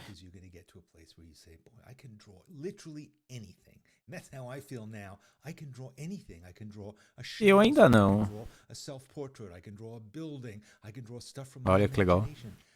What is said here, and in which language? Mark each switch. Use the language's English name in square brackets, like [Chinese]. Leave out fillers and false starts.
[English] You're going to get to a place where you say, boy, I can draw literally anything. And that's how I feel now. I can draw anything. I can draw a shape. [Portuguese] Eu ainda não. [English] I can draw a self-portrait. I can draw a building. I can draw stuff from my imagination.